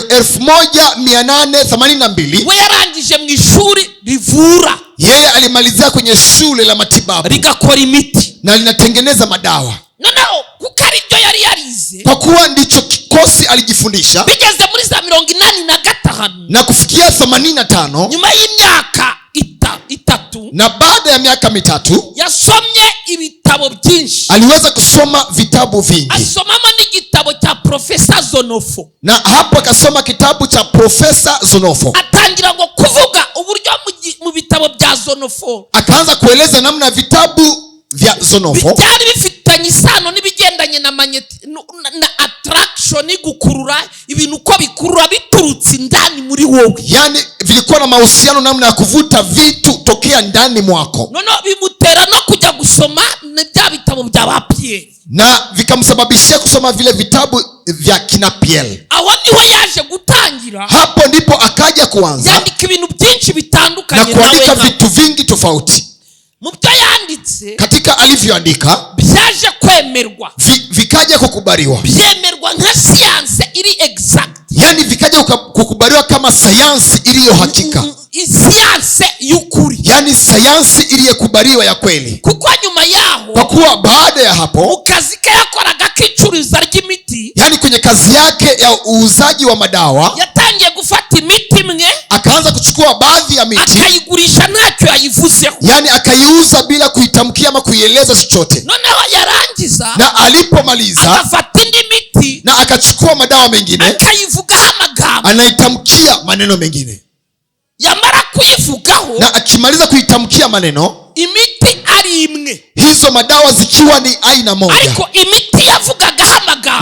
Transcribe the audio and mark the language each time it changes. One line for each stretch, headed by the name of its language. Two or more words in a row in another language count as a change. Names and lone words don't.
Kinyarwanda: 1882 we yarangije mu ishuri rivura
Swahili: yeye alimalizia kwenye shule la matibabu
Kinyarwanda: rigakora imiti.
Swahili: na linatengeneza madawa.
Kinyarwanda: Noneho kuko ari byo yari yarize,
Swahili: Kwa kuwa ndicho kikosi alijifundisha,
Kinyarwanda: bigeze muri za 85
Swahili: na kufikia 85
Kinyarwanda: nyuma y'imyaka itatu
Swahili: na baada ya miaka mitatu
Kinyarwanda: yasomye ibitabo byinshi,
Swahili: aliweza kusoma vitabu vingi,
Kinyarwanda: asomamo n'igitabo cya Profesa Zonofo.
Swahili: na hapo akasoma kitabu cha Profesa Zonofo.
Kinyarwanda: Atangira ngo kuvuga uburyo mu bitabo bya Zonofo
Swahili: Akaanza kueleza namna vitabu vya Zonofo
Kinyarwanda: byari bifitanye isano n'ibigendanye na na attraction, gukurura ibintu uko bikurura biturutse ndani muri wowe,
Swahili: yani vilikuwa na mahusiano namna ya kuvuta vitu tokea ndani mwako,
Kinyarwanda: noneho bimutera no kujya gusoma bya bitabo bya ba Pierre,
Swahili: na vikamsababishia kusoma vile vitabu vya kina Pierre.
Kinyarwanda: aho niho yaje gutangira,
Swahili: Hapo ndipo akaja kuanza
Kinyarwanda: yandika ibintu byinshi na bitandukanye,
Swahili: kuandika nawe vitu vingi tofauti.
Kinyarwanda: mu byo yanditse
Swahili: Katika alivyoandika
Kinyarwanda: byaje kwemerwa,
Swahili: vikaja kukubaliwa,
Kinyarwanda: byemerwa nka siyanse iri exact,
Swahili: yani vikaja kukubaliwa kama sayansi iliyo hakika,
Kinyarwanda: siyanse y'ukuri,
Swahili: yani sayansi iliyokubaliwa ya kweli.
Kinyarwanda: kuko nyuma yaho,
Swahili: kwa kuwa baada ya hapo
Kinyarwanda: mu kazi ke yakoraga k'icuriza ry'imiti,
Swahili: yani kwenye kazi yake ya uuzaji wa madawa,
Kinyarwanda: yatangiye gufata imiti imwe
Swahili: akaanza kuchukua baadhi ya miti
Kinyarwanda: akayigurisha ntacyo yayivuzeho,
Swahili: yani akaiuza bila kuitamkia ama kuieleza chochote.
Kinyarwanda: noneho yarangiza
Swahili: Na alipomaliza
Kinyarwanda: akafata indi miti
Swahili: na akachukua madawa mengine
Kinyarwanda: akayivugaho amagambo,
Swahili: anaitamkia maneno mengine,
Kinyarwanda: yamara kuyivugaho
Swahili: na akimaliza kuitamkia maneno,
Kinyarwanda: imiti ari imwe,
Swahili: hizo madawa zikiwa ni aina moja,
Kinyarwanda: ariko imiti yavugagaho amagambo